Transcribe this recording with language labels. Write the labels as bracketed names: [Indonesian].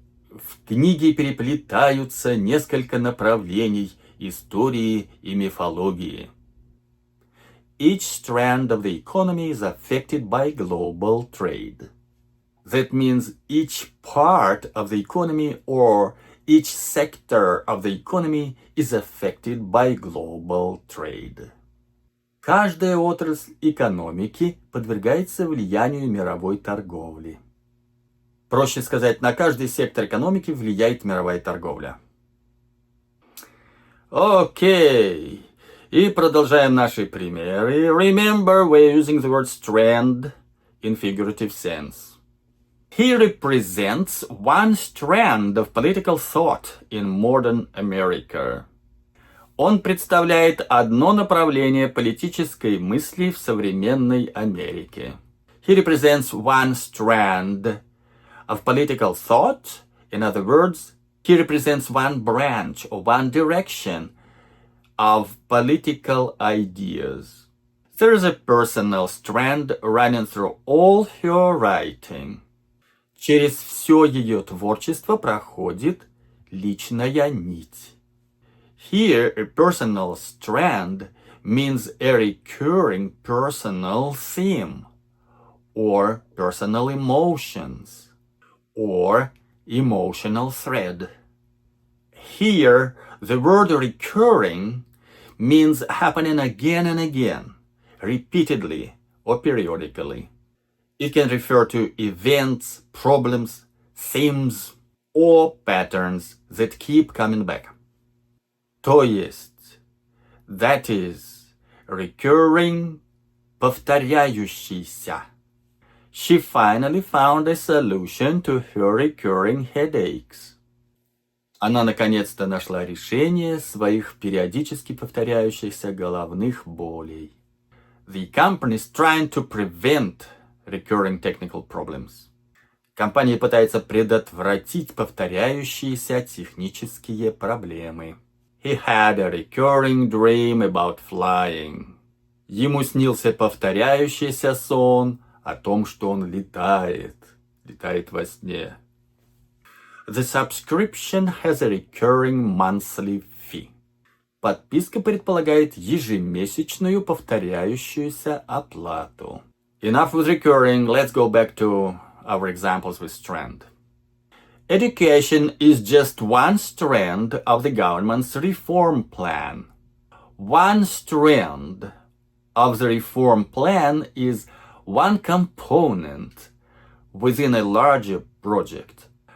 [Russian] В книге переплетаются несколько направлений истории и мифологии. [English] Each strand of the economy is affected by global trade. That means each part of the economy or each sector of the economy is affected by global trade. [Russian] Каждая отрасль экономики подвергается влиянию мировой торговли. Проще сказать, на каждый сектор экономики влияет мировая торговля. Окей. И продолжаем наши примеры. [English] Remember, we're using the word strand in figurative sense. He represents one strand of political thought in modern America. [Russian] Он представляет одно направление политической мысли в современной Америке. [English] He represents one strand of political thought. In other words, he represents one branch or one direction of political ideas. There is a personal strand running through all her writing. [Russian] Через все ее творчество проходит личная нить. [English] Here, a personal strand means a recurring personal theme, or personal emotions, or emotional thread. Here, the word recurring means happening again and again, repeatedly or periodically. It can refer to events, problems, themes, or patterns that keep coming back. [Russian] То есть, [English] that is, [Russian] recurring, повторяющийся. [English] She finally found a solution to her recurring headaches. [Russian] Она наконец-то нашла решение своих периодически повторяющихся головных болей. [English] The company is trying to prevent recurring technical problems. [Russian] Компания пытается предотвратить повторяющиеся технические проблемы. [English] He had a recurring dream about flying. [Russian] Ему снился повторяющийся сон о том, что он летает во сне. [English] The subscription has a recurring monthly fee. [Russian] Подписка предполагает ежемесячную повторяющуюся оплату. [English] Enough with recurring, let's go back to our examples with Strand. Education is just one strand of the government's reform plan. One strand of the reform plan is one component within a larger project.